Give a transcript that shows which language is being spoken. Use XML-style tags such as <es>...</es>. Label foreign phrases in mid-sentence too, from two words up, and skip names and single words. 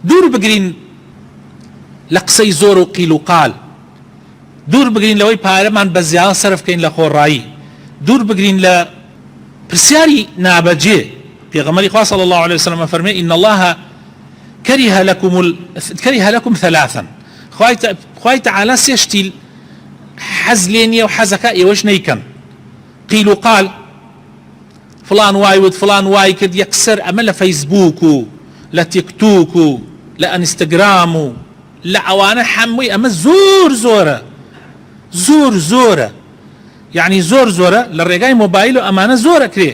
<ckb>دوور بگرین لە قسەی زۆر و</ckb> <ar>قیل و قال،</ar> <ckb>دوور بگرین لەوەی پارەمان بە زیان سەرف بکەین لە خۆڕایی، دوور بگرین لە پرسیاری نابەجێ. پێغەمبەری خوا</ckb> <ar>صلی الله عليه وسلم</ar> <ckb>فەرمێ</ckb> <ar>إن الله كره لكم ثلاثا،</ar> <ckb>خوای تعالی سێ شتی حەز لێ نییە و حەزەکە ئێوەش نەیکەن.</ckb> <ar>قیل و قال،</ar> <ckb>فلان وای وت فلان وای کرد، یەکسەر ئەمە لە فەیسبووک و لە تیکتوک و لە ئەنستەگرام و لە ئەوانە هەمووی ئەمە زۆر زۆرە، زۆر زۆرە، یعنی زۆر زۆرە لە ڕێگای مۆبایل و ئەمانە زۆرە کرێ.</ckb>